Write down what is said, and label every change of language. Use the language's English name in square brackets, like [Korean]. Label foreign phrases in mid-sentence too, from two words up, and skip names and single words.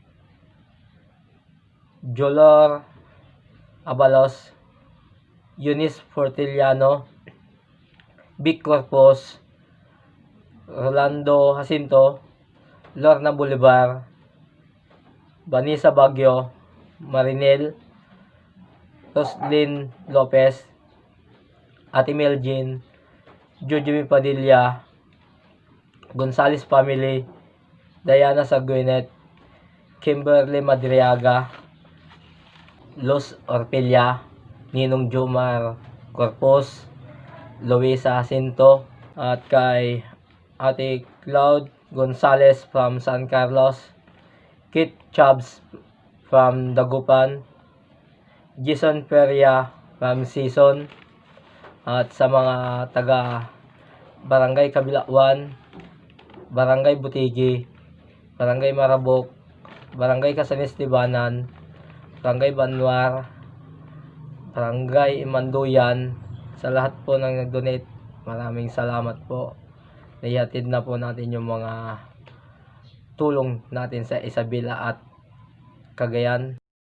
[Filipino] Jolor Abalos, Eunice Fortiliano, Vic Corpus, Rolando Jacinto, Lorna Bolivar, Vanessa Bagyo, Marinel, Roslyn Lopez, Ate Melgin, Jujimi Padilla, Gonzales family, Diana Saguinet, Kimberly Madriaga, Los Orpilla, Ninong Jomar Corpus, Luisa Jacinto, at kay Ate Cloud Gonzales from San Carlos, Kit Chubbs from Dagupan, Jason Peria from Season, at sa mga taga Barangay Kabilauan, Barangay Butigi, Barangay Marabok, Barangay Casanes Tibanan, Barangay Banwar, Barangay Manduyan, sa lahat po ng nag-donate, maraming salamat po. Naihatid na po natin yung mga tulong natin sa Isabela at Cagayan.